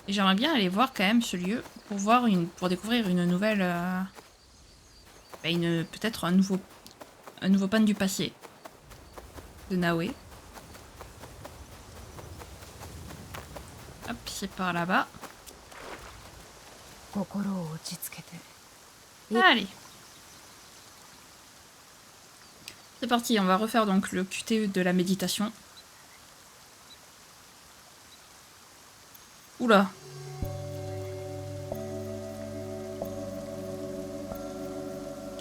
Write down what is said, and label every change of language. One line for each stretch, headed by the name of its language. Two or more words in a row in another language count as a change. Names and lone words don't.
French: Et j'aimerais bien aller voir quand même ce lieu pour voir pour découvrir une nouvelle, peut-être un nouveau pan du passé de Naoe. Hop, c'est par là-bas.
Japanese: 心を落ち着けて。
French: Allez. C'est parti, on va refaire donc le QTE de la méditation. Oula. Ok.